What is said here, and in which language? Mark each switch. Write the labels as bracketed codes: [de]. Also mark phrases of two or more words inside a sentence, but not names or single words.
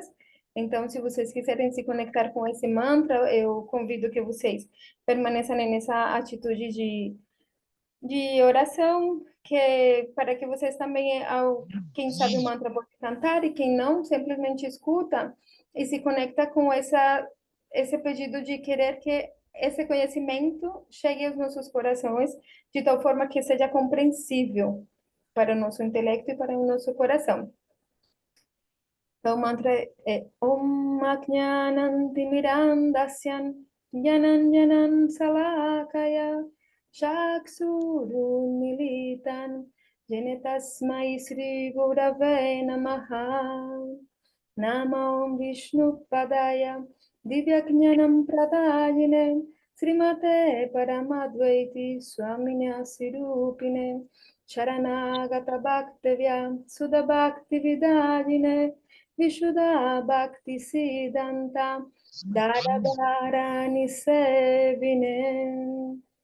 [pt] Então, se vocês quiserem se conectar com esse mantra, eu convido que vocês permaneçam nessa atitude de oração, que para que vocês também, quem sabe o mantra pode cantar e quem não, simplesmente escuta e se conecta com esse pedido de querer que esse conhecimento chegue aos nossos corações de tal forma que seja compreensível para o nosso intelecto e para o nosso coração. Então, o mantra é [sa] Om Ajnanam Timirandasyan Jnanam Salakaya Chaksurunmilitan Jene Tasmai Sri Gurave Namaha Namam Vishnu Padaya Divyajnanam Pradayine Srimate Paramadvaiti Swamina Sirupine Sharanagata Bhaktavya Sudha Bhakti Vidadine Vishuddha Bhakti Siddhanta Dharadharani Sevine